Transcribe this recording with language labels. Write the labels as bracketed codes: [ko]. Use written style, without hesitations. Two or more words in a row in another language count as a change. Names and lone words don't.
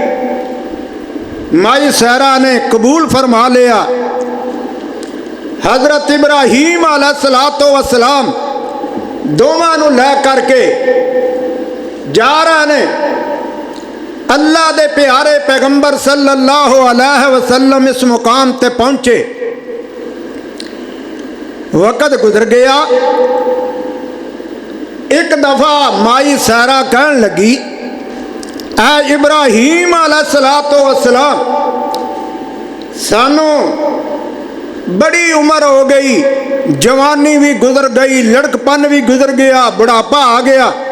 [pa] ਮਾਈ ਸਹਰਾ ਨੇ ਕਬੂਲ ਫ਼ਰਮਾ ਲਿਆ। ਹਜ਼ਰਤ ਇਬਰਾਹੀਮ [ar] عليه الصلاة والسلام [pa] ਦੋਵਾਂ ਨੂੰ ਲੈ ਕਰਕੇ ਜਾ ਰਹੇ ਨੇ। ਅੱਲਾਹ ਦੇ ਪਿਆਰੇ ਪੈਗੰਬਰ [ar] صلى الله عليه وسلم [pa] ਇਸ ਮੁਕਾਮ ਤੇ ਪਹੁੰਚੇ। ਵਕ਼ਤ ਗੁਜ਼ਰ ਗਿਆ। ਇੱਕ ਦਫ਼ਾ ਮਾਈ ਸੈਰਾ ਕਹਿਣ ਲੱਗੀ, ਐ ਇਬਰਾਹੀਮ [ar] عليه الصلاة والسلام, [pa] ਸਾਨੂੰ ਬੜੀ ਉਮਰ ਹੋ ਗਈ, ਜਵਾਨੀ ਭੀ ਗੁਜ਼ਰ ਗਈ, ਲੜਕਪਨ ਭੀ ਗੁਜ਼ਰ ਗਿਆ, ਬੁਢਾਪਾ ਆ ਗਿਆ।